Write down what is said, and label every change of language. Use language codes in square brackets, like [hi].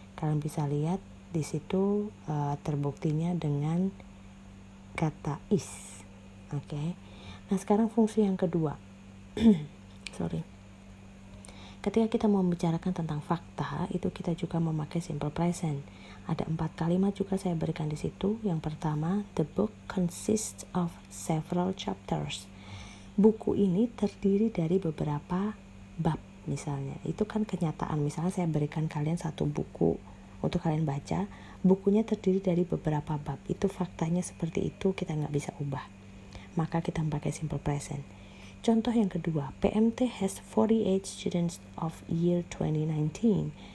[id] Kalian bisa lihat di situ terbuktinya dengan kata is. Oke. Nah, sekarang fungsi yang kedua. Ketika kita mau membicarakan tentang fakta, itu kita juga memakai simple present. Ada 4 kalimat juga saya berikan di situ. Yang pertama, [en] the book consists of several chapters. [id] Buku ini terdiri dari beberapa bab misalnya. Itu kan kenyataan. Misalnya saya berikan kalian satu buku untuk kalian baca. Bukunya terdiri dari beberapa bab. Itu faktanya seperti itu, kita nggak bisa ubah. Maka kita pakai simple present. Contoh yang kedua, [en] PMT has 48 students of year 2019.